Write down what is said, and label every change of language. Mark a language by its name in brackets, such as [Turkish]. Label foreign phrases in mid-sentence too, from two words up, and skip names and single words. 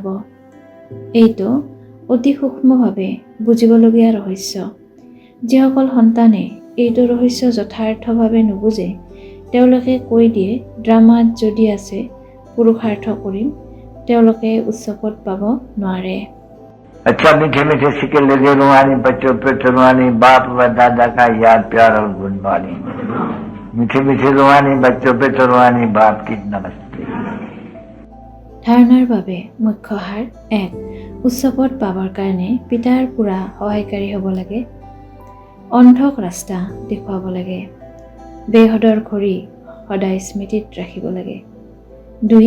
[Assamese] এইটো অতি সূক্ষ্মভাৱে বুজিবলগীয়া ৰহস্য। যিসকল সন্তানে এইটো ৰহস্য যথাৰ্থভাৱে নুবুজে, তেওঁলোকে কৈ দিয়ে ড্ৰামাত যদি আছে পুৰুষাৰ্থ কৰিম, তেওঁলোকে উচ্চ পদ পাব নোৱাৰে। [Hindi] अच्छा मीठे मीठे सिक्के लगे रुहानी बच्चों पे रुहानी बाप व दादा का याद प्यार और गुणवानी। मीठे मीठे रुहानी बच्चों पे रुहानी बाप की नमस्ते। [Assamese] ধাৰণাৰ বাবে মুখ্য সাৰ: ১. উচ্চ পদ পাবৰ কাৰণে পিতাৰ পুৰা সহায়কাৰী হ'ব লাগে। অন্ধক ৰাস্তা দেখুৱাব লাগে। বেহদৰ ঘড়ী সদায় স্মৃতিত ৰাখিব লাগে। ২.